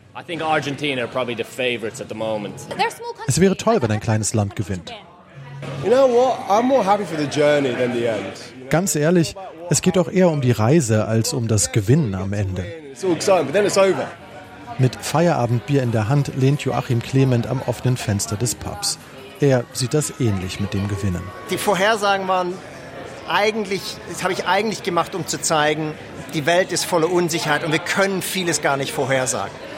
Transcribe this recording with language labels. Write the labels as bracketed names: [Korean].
[English] I think Argentina are probably the favorites at the moment. [German] Es wäre toll, wenn ein kleines Land gewinnt. [English] You know what? I'm more happy for the journey than the end. [German] Ganz ehrlich, es geht auch eher um die Reise als um das Gewinnen am Ende. [English] It's all exciting, but then it's over. [German] Mit Feierabendbier in der Hand lehnt Joachim Clement am offenen Fenster des Pubs. Er sieht das ähnlich mit dem Gewinnen. Die Vorhersagen waren eigentlich, das habe ich eigentlich gemacht, um zu zeigen, die Welt ist voller Unsicherheit und wir können vieles gar nicht vorhersagen.